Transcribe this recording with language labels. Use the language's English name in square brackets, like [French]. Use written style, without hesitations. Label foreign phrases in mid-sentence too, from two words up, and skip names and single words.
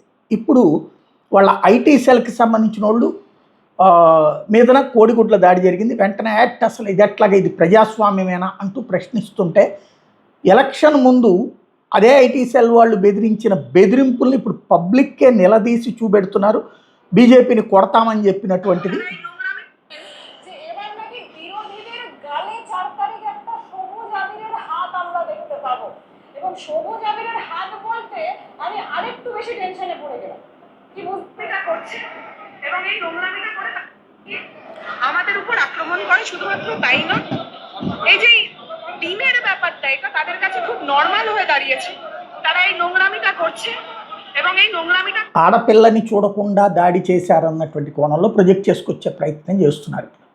[Telugu] ఇప్పుడు వాళ్ళ ఐటీ సెల్కి సంబంధించిన వాళ్ళు మీదన కోడిగుడ్ల దాడి జరిగింది. వెంటనే యాక్ట్ అసలు ఇది ఎట్లాగా, ఇది ప్రజాస్వామ్యమేనా అంటూ ప్రశ్నిస్తుంటే ఎలక్షన్ ముందు అదే ఐటీ సెల్ వాళ్ళు బెదిరించిన బెదిరింపుల్ని ఇప్పుడు పబ్లిక్కే నిలదీసి చూపెడుతున్నారు. బీజేపీని కొడతామని చెప్పినటువంటిది [Bangla] এবং এই নোংরামিটা করে আমাদের উপর আক্রমণ করে। শুধুমাত্র তাই না, এই যে ডিমের ব্যাপারটা এটা তাদের কাছে খুব নর্মাল হয়ে দাঁড়িয়েছে। তারা এই নোংরামিটা করছে এবং এই নোংরামিটা [Telugu] ఆడపిల్లని చూడకుండా దాడి చేశారన్నటువంటి కోణంలో ప్రొజెక్ట్ చేసుకొచ్చే ప్రయత్నం చేస్తున్నారు.